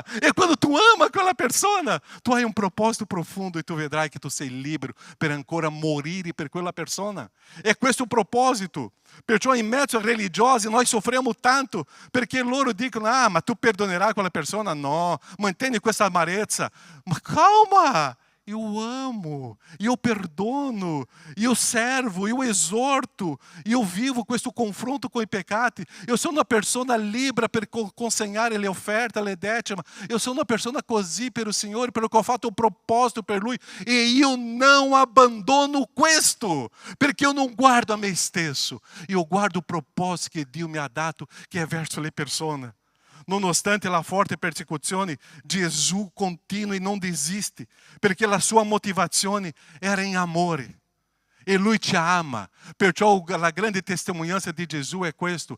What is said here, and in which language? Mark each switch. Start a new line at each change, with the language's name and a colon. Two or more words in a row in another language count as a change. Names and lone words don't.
Italian: E quando tu ama quella persona, tu hai un proposito profondo e tu vedrai che tu sei libero per ancora morire per quella persona. E questo è un proposito. Perciò in mezzo ai religiosi noi soffriamo tanto perché loro dicono: ah, ma tu perdonerai quella persona? No, mantieni questa amarezza. Ma calma!
Portuguese: Eu amo, eu perdono, eu servo, eu exorto, eu vivo
Italian: questo confronto
Portuguese: com
Italian: i peccati.
Portuguese: Eu sou uma pessoa
Italian: libera per consegnare le offerte, le decima.
Portuguese: Eu sou uma pessoa
Italian: così per il Signore, per qual fatto un proposito per Lui.
Portuguese: E eu não abandono questo, perché eu não guardo
Italian: a me stesso.
Portuguese: Eu guardo o propósito
Italian: che Dio mi ha dato, che è verso le persone. Nonostante la forte persecuzione, Gesù continua e non desiste, perché la sua motivazione era in amore. E Lui ti ama. Perciò la grande testimonianza di Gesù è questo.